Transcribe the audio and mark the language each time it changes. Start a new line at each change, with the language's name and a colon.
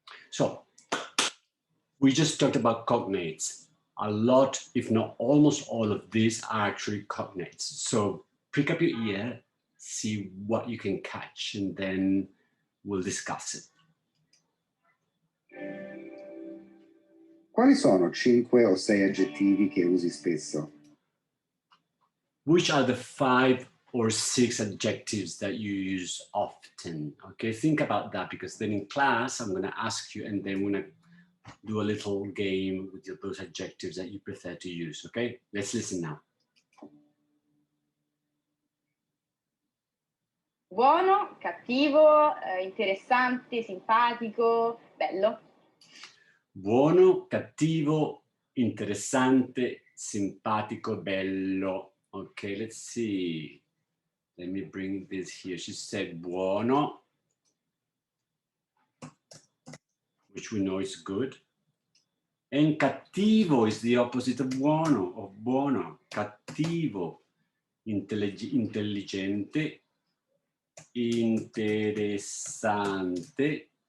English: So, we just talked about cognates. A lot, if not almost all of these are actually cognates. So prick up your ear, see what you can catch, and then we'll discuss it.
Italian: Quali sono 5 o 6 aggettivi che usi spesso?
English: Which are the 5 or 6 adjectives that you use often. Okay, think about that, because then in class, I'm gonna ask you, and then we're gonna do a little game with those adjectives that you prefer to use, okay? Let's listen now.
Italian: Buono, cattivo, interessante, simpatico, bello. Buono, cattivo, interessante, simpatico, bello.
English: Okay, let's see. Let me bring this here. She said buono, which we know is good. And cattivo is the opposite of buono.
Italian: Cattivo, intelligente, interessante.